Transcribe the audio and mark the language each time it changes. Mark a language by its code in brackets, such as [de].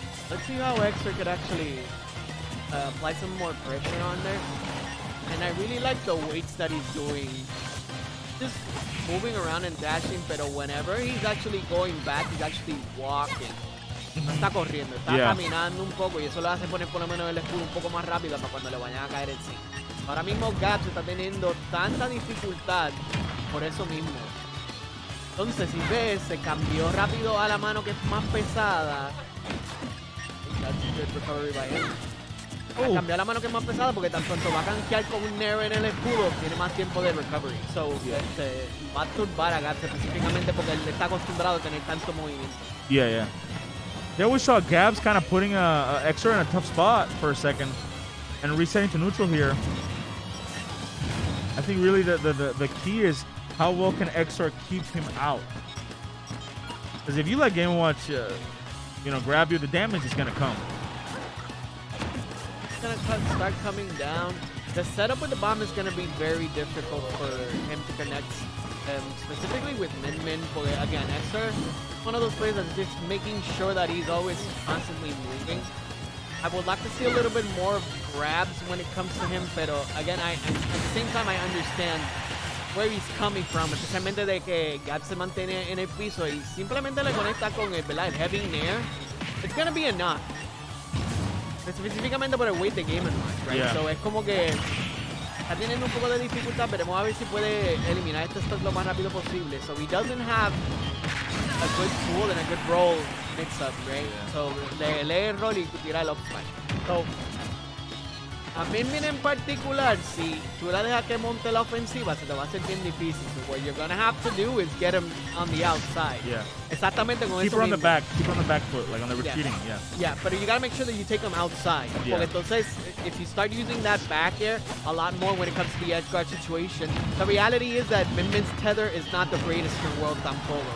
[en] Let's see how Exor could actually apply some more pressure on there. And I really like the weights that he's doing. Just moving around and dashing, pero whenever he's actually going back, he's actually walking. [es] No está corriendo, está caminando un poco y eso le hace poner por lo menos el escudo un poco más rápido para cuando le vayan a caer encima. Ahora mismo Gabs está teniendo tanta dificultad por eso mismo. Entonces, si ves, se cambió rápido a la mano que es más pesada. [en] That's a good recovery by him. [es] Cambió a la mano que es más pesada porque tan pronto va a canjear con un Nair en el escudo, tiene más tiempo de recovery. So, va a turbar a Gabs específicamente porque él está acostumbrado a tener tanto movimiento. [en] Yeah. They always saw Gabs kind of putting Exor in a tough spot for a second and resetting to neutral here. I think really the key is how well can Exor keep him out. Because if you let Game & Watch, grab you, the damage is going to come. It's going to start coming down. The setup with the bomb is going to be very difficult for him to connect, specifically with Min. Again, Exor, one of those players that's just making sure that he's always constantly moving. I would like to see a little bit more grabs when it comes to him, pero again, at the same time, I understand where he's coming from, [es] especialmente de que Gabs se mantiene en el piso y simplemente le conecta con el heavy nair. [en] It's going to be enough. [es] Específicamente por el weight de Game & Watch, right? [en] Yeah. [es] So es como que está teniendo un poco de dificultad, veremos a ver si puede eliminar este stock lo más rápido posible. [en] So he doesn't have a good tool and a good roll mix-up, right? Yeah. [es] So lee el rol y tira el up smash. So a Min en particular, si tú la dejas que monte la ofensiva, se te va a hacer bien difícil. [en] So what you're gonna have to do is get him on the outside. Yeah. [es] Exactamente con [en] Keep [es] eso [en] her on the [es] mismo. [en] back. Keep her on the back foot, like on the retreating. Yeah. Yeah. Yeah, but you gotta make sure that you take them outside. Yeah. [es] Porque entonces, [en] if you start using that back air a lot more when it comes to the edge guard situation, the reality is that Min's tether is not the greatest in the world tampoco.